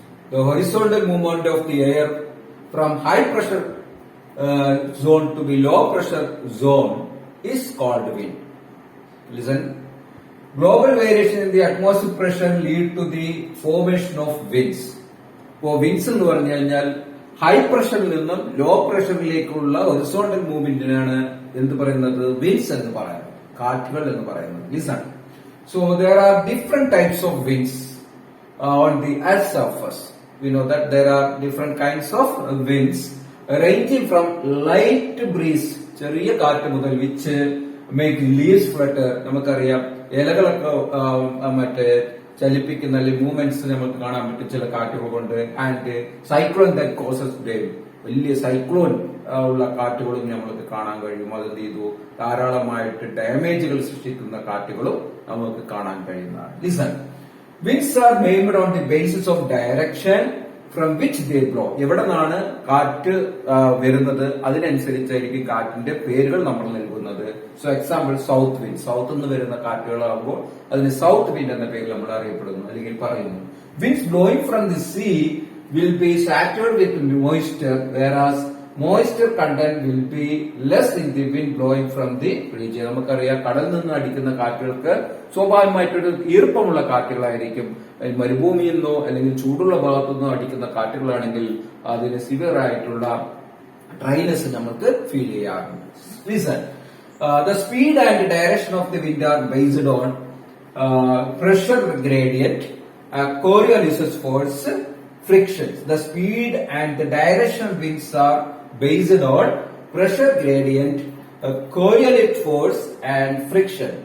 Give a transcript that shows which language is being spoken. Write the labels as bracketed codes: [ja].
[en] The horizontal movement of the air from high pressure zone to the low pressure zone is called wind. Listen. Global variation in the atmospheric pressure lead to the formation of winds. [ml] ഇപ്പോൾ wins എന്ന് പറഞ്ഞു കഴിഞ്ഞാൽ high പ്രഷറിൽ നിന്നും law പ്രഷറിലേക്കുള്ള horizontal മൂവ്മെന്റിനാണ് എന്ത് പറയുന്നത്, wins എന്ന് പറയുന്നത്, കാറ്റുകൾ എന്ന് പറയുന്നത്. [en] Listen. So there are different types of winds on the earth's surface. We know that there are different kinds of winds ranging from light breeze, [ml] ചെറിയ കാറ്റ് മുതൽ, [en] which make leaves flutter. [ml] നമുക്കറിയാം ഇലകളൊക്കെ മറ്റേ ചലിപ്പിക്കുന്ന അല്ലെങ്കിൽ മൂവ്മെന്റ്സ് നമുക്ക് കാണാൻ പറ്റും ചില കാറ്റുകൾ കൊണ്ട്. [en] and cyclone that causes wave, [ml] വലിയ സൈക്ലോൺ ഉള്ള കാറ്റുകളും നമ്മൾക്ക് കാണാൻ കഴിയും. അതെന്ത് ചെയ്തു, ധാരാളമായിട്ട് ഡാമേജുകൾ സൃഷ്ടിക്കുന്ന കാറ്റുകളും നമുക്ക് കാണാൻ കഴിയുന്നതാണ്. Listen. [en] Winds are named on the basis of direction from which they blow. [ml] എവിടെ നിന്നാണ് കാറ്റ് വരുന്നത് അതിനനുസരിച്ചായിരിക്കും കാറ്റിന്റെ പേരുകൾ നമ്മൾ നൽകുന്നത്. So example south wind, south നിന്ന് വരുന്ന കാറ്റുകളാകുമ്പോൾ അതിന് സൗത്ത് വിൻഡ് എന്ന പേരിൽ നമ്മൾ അറിയപ്പെടുന്നു അല്ലെങ്കിൽ പറയുന്നു. [en] Winds blowing from the sea will be saturated with moisture, whereas moisture content will be less in the wind blowing from the region. [ml] നമുക്കറിയാം കടലിൽ നിന്ന് അടിക്കുന്ന കാറ്റുകൾക്ക് സ്വാഭാവികമായിട്ടൊരു ഈർപ്പമുള്ള കാറ്റുകളായിരിക്കും. മരുഭൂമിയിൽ നിന്നോ അല്ലെങ്കിൽ ചൂടുള്ള ഭാഗത്തു നിന്നോ അടിക്കുന്ന കാറ്റുകളാണെങ്കിൽ അതിന് സിവിയർ ആയിട്ടുള്ള ഡ്രൈനെസ് നമുക്ക് ഫീൽ ചെയ്യാറുണ്ട്. [en] Listen, the speed and direction of the wind are based on pressure gradient, Coriolis force, frictions. The speed and the direction of winds are based on pressure gradient, Coriolis force and friction.